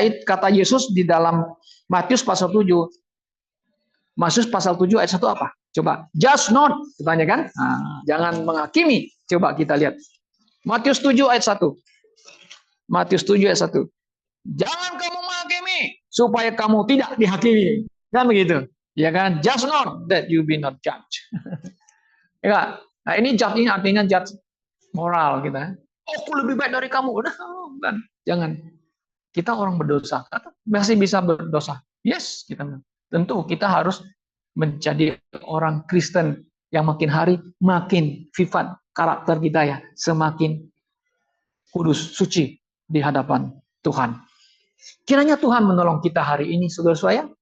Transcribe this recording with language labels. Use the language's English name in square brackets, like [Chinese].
[Indonesian] Kata Yesus di dalam Matius pasal 7. Matius pasal 7 ayat 1 apa? Coba, [English] judge not, [Indonesian] katanya kan? Jangan menghakimi. Coba kita lihat. Matius 7 ayat 1. Matius 7 ayat 1. Jangan kamu menghakimi supaya kamu tidak dihakimi. Kan begitu. Ya kan? [English] Judge not that you be not judged. [Indonesian] Ya. Nah, ini judge ini artinya judge moral kita. Aku lebih baik dari kamu. Udah, kan? Jangan. Kita orang berdosa. Masih bisa berdosa. Yes, kita. Tentu kita harus menjadi orang Kristen yang makin hari makin sifat karakter kita ya semakin kudus, suci di hadapan Tuhan. Kiranya Tuhan menolong kita hari ini, saudara saya.